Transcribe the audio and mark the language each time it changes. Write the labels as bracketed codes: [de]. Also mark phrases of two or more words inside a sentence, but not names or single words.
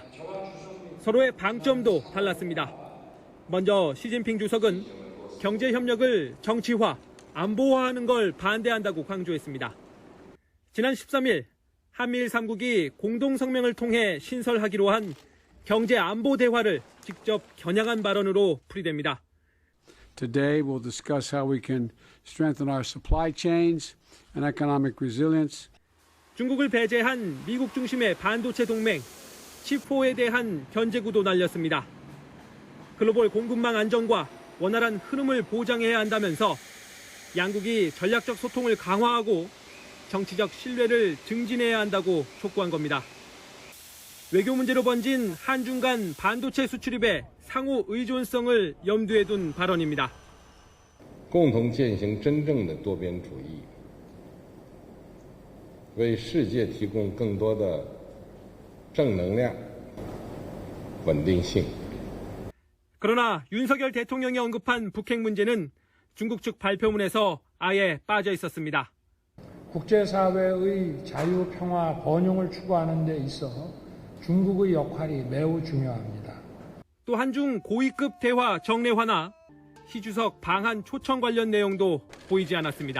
[ko] 서로의 방점도 달랐습니다. 먼저 시진핑 주석은 경제 협력을 정치화, 안보화하는 걸 반대한다고 강조했습니다. 지난 13일 한미일 3국이 공동성명을 통해 신설하기로 한 경제 안보 대화를 직접 겨냥한 발언으로 풀이됩니다. [en] Today, we'll discuss how we can strengthen our supply chains and economic resilience. [ko] 중국을 배제한 미국 중심의 반도체 동맹, 칩4에 대한 견제구도 날렸습니다. 글로벌 공급망 안정과 원활한 흐름을 보장해야 한다면서 양국이 전략적 소통을 강화하고 정치적 신뢰를 증진해야 한다고 촉구한 겁니다. 외교 문제로 번진 한중 간 반도체 수출입의 상호 의존성을 염두에 둔 발언입니다. [zh] 共同践行真正的多边主义，为世界提供更多的正能量、稳定性。 [ko] 그러나 윤석열 대통령이 언급한 북핵 문제는 중국 측 발표문에서 아예 빠져 있었습니다. 국제사회의 자유, 평화, 번영을 추구하는 데 있어 중국의 역할이 매우 중요합니다. 또 한중 고위급 대화 정례화나 시 주석 방한 초청 관련 내용도 보이지 않았습니다.